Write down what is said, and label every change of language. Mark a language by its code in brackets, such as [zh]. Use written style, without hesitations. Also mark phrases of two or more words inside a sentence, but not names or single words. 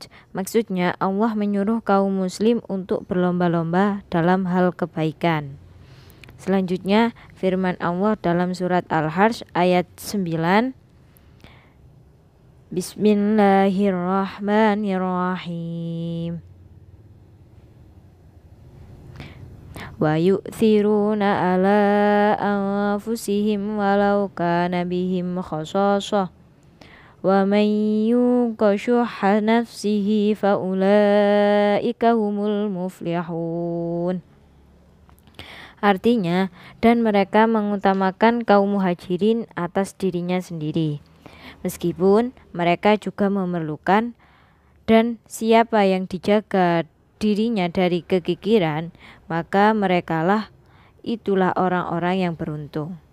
[id] Maksudnya Allah menyuruh kaum muslim untuk berlomba-lomba dalam hal kebaikan. Selanjutnya firman Allah dalam surat Al-Harj ayat 9, Bismillahirrahmanirrahim, [ar] ويؤثرون على أنفسهم ولو كان بهم خصاصة ومن يوق شح نفسه فأولئك هم المفلحون. [id] Artinya, dan mereka mengutamakan kaum muhajirin atas dirinya sendiri meskipun mereka juga memerlukan, dan siapa yang dijaga dirinya dari kekikiran, maka merekalah itulah orang-orang yang beruntung.